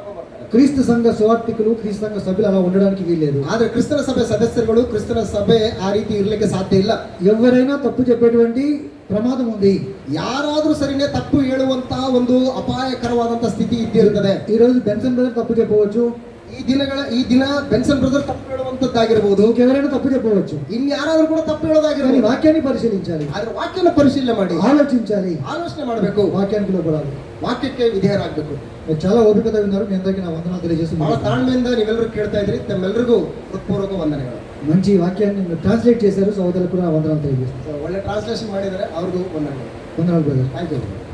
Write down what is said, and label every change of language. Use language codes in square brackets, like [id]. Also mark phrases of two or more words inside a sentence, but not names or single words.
[te] క్రీస్తు సంఘ సువార్థికులు, క్రీస్తు సంఘ సభ్యులు అలా ఉండడానికి వీల్లేదు. [kn] ಆದ್ರೆ ಕ್ರಿಸ್ತನ ಸಭೆ ಸದಸ್ಯರುಗಳು ಕ್ರಿಸ್ತನ ಸಭೆ ಆ ರೀತಿ ಇರ್ಲಿಕ್ಕೆ ಸಾಧ್ಯ ಇಲ್ಲ. [te] ఎవరైనా తప్పు చెప్పేటువంటి ప్రమాదం ఉంది. [kn] ಯಾರಾದ್ರೂ ಸರಿನೇ ತಪ್ಪು ಹೇಳುವಂತ ಒಂದು ಅಪಾಯಕರವಾದಂತ ಸ್ಥಿತಿ ಇದ್ದೇ ಇರ್ತದೆ. [te] ఈ రోజు బెన్సన్ బ్రదర్ తప్పు చెప్పవచ్చు. [kn] ಈ ದಿನ ಬೆನ್ಸನ್ ಬ್ರದರ್ ತಪ್ಪು ಹೇಳುವಂತದ್ದಾಗಿರ್ಬೋದು. [te] ఇంకెవరైనా తప్పు చెప్పవచ్చు. [kn] ಇನ್ಯಾರಾದ್ರೂ ಕೂಡ ತಪ್ಪು [te] కానీ [kn] ಹೇಳೋದಾಗಿರ್ಬೋದು. [te] వాక్యాన్ని పరిశీలించాలి, [kn] ಆದ್ರೆ ವಾಕ್ಯನ ಪರಿಶೀಲನೆ ಮಾಡಿ [te] ఆలోచించాలి, [kn] ಆಲೋಚನೆ ಮಾಡಬೇಕು, [te] వాక్యానికి లోపడాలి. [kn] ವಾಕ್ಯಕ್ಕೆ ವಿಧೇಯರಾಗಬೇಕು. [te] మీరు చాలా ఓపికతో విన్నారు. మీ అందరికీ నా వందనాలు [kn] ಬಹಳ [te] తెలియజేస్తున్నాను. [kn] ತಾಳ್ಮೆಯಿಂದ ನೀವೆಲ್ಲರೂ ಕೇಳ್ತಾ ಇದ್ರಿ. ತಮ್ಮೆಲ್ಲರಿಗೂ ಹೃತ್ಪೂರ್ವಕ ವಂದನೆಗಳು. [te] మంచి వాక్యాన్ని మీరు ట్రాన్స్లేట్ చేశారు. సోదరులకు కూడా నా వందనాలు తెలియజేస్తాను. [kn] So, ಒಳ್ಳೆ ಟ್ರಾನ್ಸ್ಲೇಷನ್ ಮಾಡಿದ್ದಾರೆ, ಅವ್ರಿಗೂ ವಂದನೆಗಳು. [te] వందనాలు బ్రదర్. [en] thank you.